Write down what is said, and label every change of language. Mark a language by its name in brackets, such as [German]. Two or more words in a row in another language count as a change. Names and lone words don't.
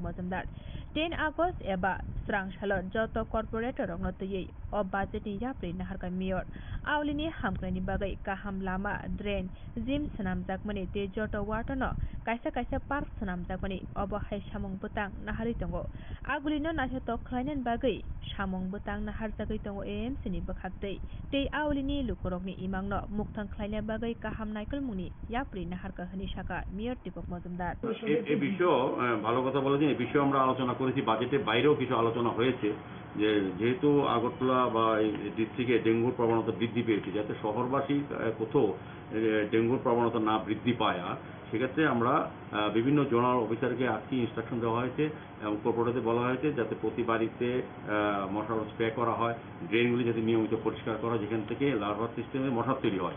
[Kok Borok] मजुमदार 10 आगस्ट एबा स्रां सालाव जत कर्पोरेटरनो तयै अ बाजेटनि याप्रि नाहारका मेयर आवलिनि हामग्रानि बागै काहाम लामा ड्रेन जिम सनामजाकमनि ते जत वाटनो कायसा कायसा पार्क सनामजाकमनि अबहाय सामं बुतां नाहारि दंगो आगुलिनो नाथेतो ख्लायनान बागै सामं बुतां नाहारजागै दंगो एएमसीनि बखातै ते आवलिनि लुकरकनि इमांनो मुक्तां ख्लायना बागै काहाम नायकल मुनि याप्रि नाहारका हनि शाखा मेयर दीपक मजुमदार [Bangla] এই বিষয়ে ভালো কথা বলেছেন। এই বিষয়ে আমরা আলোচনা করেছি, বাজেটের বাইরেও কিছু আলোচনা হয়েছে যে যেহেতু আগরতলা বা এই ডিস্ট্রিক্টে ডেঙ্গুর প্রবণতা বৃদ্ধি পেয়েছে, যাতে শহরবাসী কোথাও ডেঙ্গুর প্রবণতা না বৃদ্ধি পায়, সেক্ষেত্রে আমরা বিভিন্ন জোনাল অফিসারকে আজকে ইনস্ট্রাকশন দেওয়া হয়েছে এবং কর্পোরেটরদের বলা হয়েছে যাতে প্রতি বাড়িতে মশার স্প্রে করা হয়, ড্রেনগুলি যাতে নিয়মিত পরিষ্কার করা হয় যেখান থেকে লার্ভার সিস্টেমে মশার তৈরি হয়।